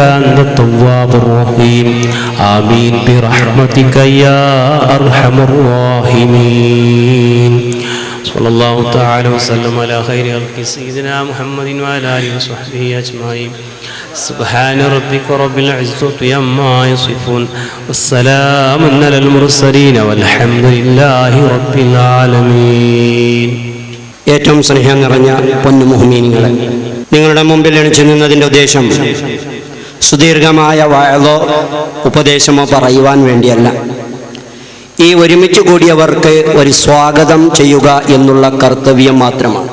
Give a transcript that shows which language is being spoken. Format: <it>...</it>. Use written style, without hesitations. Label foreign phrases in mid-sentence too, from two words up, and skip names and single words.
<ar>أنت التواب الرحيم آمين برحمتك يا أرحم الراحمين صلى الله تعالى وسلم على خير خلق سيدنا محمد وعلى آله وصحبه أجمعين سبحان ربك رب العزة عما يصفون والسلام على المرسلين والحمد لله رب العالمين.</ar> <ml>ഏറ്റവും സ്നേഹം നിറഞ്ഞ പൊന്നു മുഹ്മിനീങ്ങളെ, നിങ്ങളുടെ മുമ്പിൽ എണിച്ചു നിന്നതിൻ്റെ ഉദ്ദേശം സുദീർഘമായ വഅളോ ഉപദേശമോ പറയുവാൻ വേണ്ടിയല്ല. ഈ ഒരുമിച്ച് കൂടിയവർക്ക് ഒരു സ്വാഗതം ചെയ്യുക എന്നുള്ള കർത്തവ്യം മാത്രമാണ്.</ml>